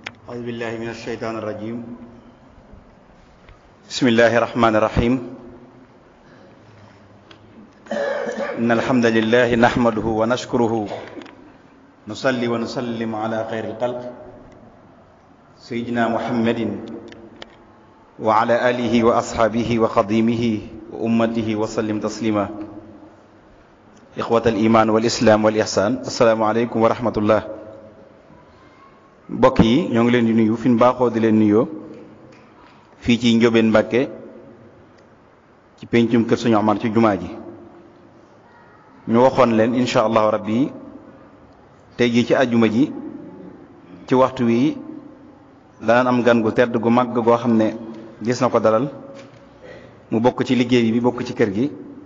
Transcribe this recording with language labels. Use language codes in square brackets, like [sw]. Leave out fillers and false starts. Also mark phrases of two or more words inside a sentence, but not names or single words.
[ar] أعوذ بالله من الشيطان الرجيم بسم الله الرحمن الرحيم إن الحمد لله نحمده ونشكره نصلي ونسلم على خير الخلق سيدنا محمد وعلى آله وأصحابه وخديمه وأمته وسلم تسليما إخوة الإيمان والإسلام والإحسان السلام عليكم ورحمة الله. [wo] mbokk yi ñoo ngi leen di nuyu fi ñu baaxoo di leen nuyoo fii ci Ndiobène Mbàkke ci pencum kër Sëñ Omar ci jumaa ji ñu waxoon leen [ar] إن شاء الله ربي [wo] tey jii ci àjjuma ji ci waxtu wi danañ am gan gu tedd gu mag goo xam ne gis na ko dalal mu bokk ci liggéey bi bokk ci kër gi